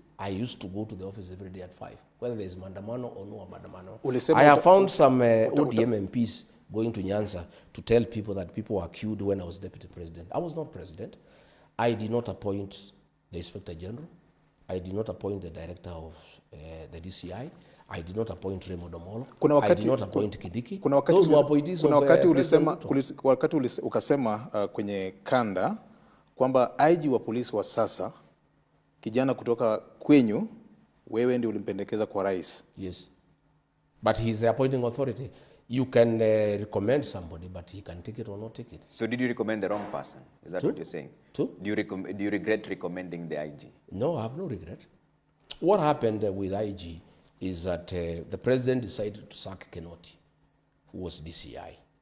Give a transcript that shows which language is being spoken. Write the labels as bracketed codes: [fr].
[en] I used to go to the office every day at 5, whether there is Mandamano or no Mandamano. I have found some ODM MPs going to Nyanza to tell people that people were killed when I was deputy president. I was not president. I did not appoint the inspector general. I did not appoint the director of the DCI. I did not appoint Raymond Omolo. I did not appoint Kidiki. Those were appointees of [sw] wakati ukasema kwenye kanda kwamba IG wa polisi wa sasa kijana kutoka kwenyu wewe ndio ulimpendekeza kwa rais. [en] Yes. But he is the appointing authority. You can recommend somebody, but he can take it or not take it. So did you recommend the wrong person? Is that what you're saying? Do you regret recommending the IG? No, I have no regret. What happened with IG is that the president decided to sack Kenoti, who was DCI.